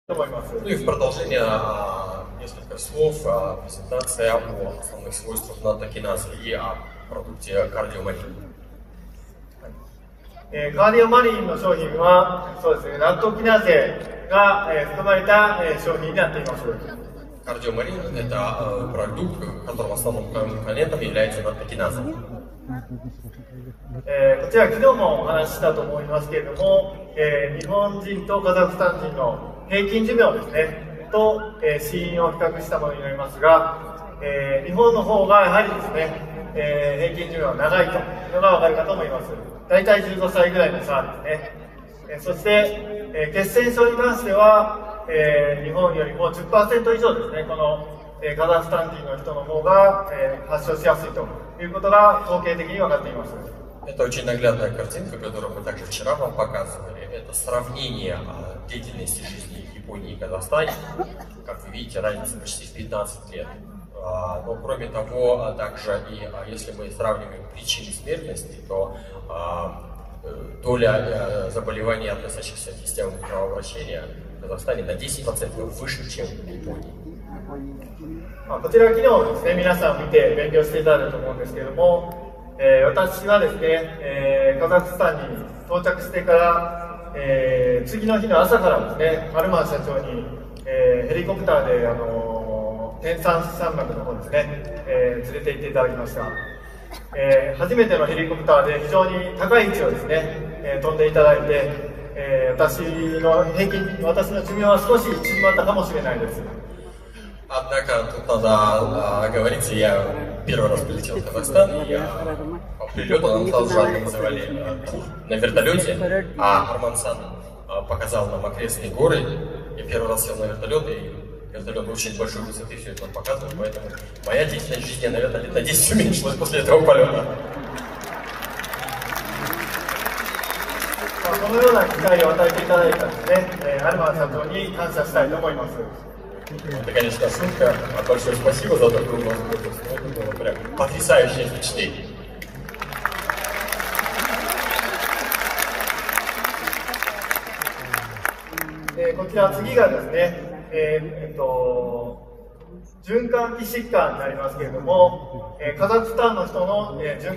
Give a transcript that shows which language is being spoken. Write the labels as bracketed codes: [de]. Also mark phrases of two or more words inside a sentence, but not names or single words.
[ru] Ну и в продолжение несколько слов, презентация о основных свойствах натокиназы и о продукте кардиомарин. [ja] カーディオマリンの商品は、そうですね、ナットキナーゼが含まれた商品になっています。 [ru] Кардиомарин – это продукт, в котором основным компонентом является натокиназа. [ja] こちら昨日もお話ししたと思いますけれども、日本人とカザフスタン人の平均寿命ですねと、死因を比較したものになりますが、日本の方がやはりですね、平均寿命が長いというのが分かるかと思います。大体15歳ぐらいの差ですね。そして、血栓症に関しては、日本よりも 10% 以上ですね、このカザフスタン人の人の方が、発症しやすいということが統計的に分かっています。 [ru] Это очень наглядная картинка, которую мы также вчера вам показывали. Это сравнение деятельности жизни в Японии и Казахстане. Как вы видите, разница почти в 15 лет. Но кроме того, также и если мы сравниваем причины смертности, то доля заболеваний, относящихся к системам кровообращения в Казахстане на 10% выше, чем в Японии. [ja] こちら昨日ですね、皆さん見て勉強していただいたと思うんですけれども、私はですね、カザフスタンに到着してから、次の日の朝からですね、アルマン社長に、ヘリコプターで天山山脈の方ですね、連れて行っていただきました。初めてのヘリコプターで非常に高い位置をですね、飛んでいただいて、私の寿命は少し縮まったかもしれないです。 [ru] Однако тут надо говориться, я первый раз прилетел в Казахстан, и по прилету нам сразу же организовали тур на вертолете, а Арман-сан показал нам окрестные горы. Я первый раз сел на вертолет, и вертолет очень большой высоты, все это нам показывал, поэтому моя длительность жизни, наверное, лет на 10 уменьшилась после этого полета. [ja] このような機会を与えていただいたですね、アルマン社長に感謝したいと思います。 [ru] Это, конечно, шутка. Большое спасибо за такую возможность. Это было прям потрясающее впечатление. [ja] こちら次がですね、循環器疾患になりますけれども、カザフスタンの人の循